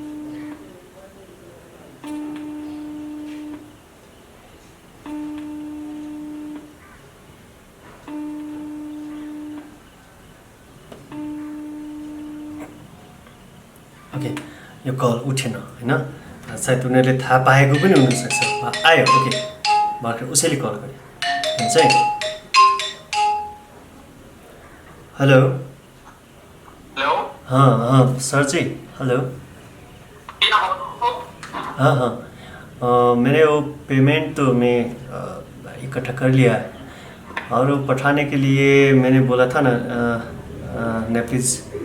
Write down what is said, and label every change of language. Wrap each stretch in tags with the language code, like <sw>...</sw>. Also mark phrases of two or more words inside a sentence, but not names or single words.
<ne>ओके, यो कल उठेन होइन। सायद उनीहरूले थाहा पाएको पनि हुनसक्छ। आयो, ओके, भर्खर उसैले कल गरे हुन्छ है। हेलो। हेलो।</ne> <hi>हाँ सर जी, हेलो। हाँ, मैंने वो पेमेंट तो मैं इकट्ठा कर लिया है और वो पठाने के लिए मैंने बोला था ना नेटफ्लिक्स।</hi>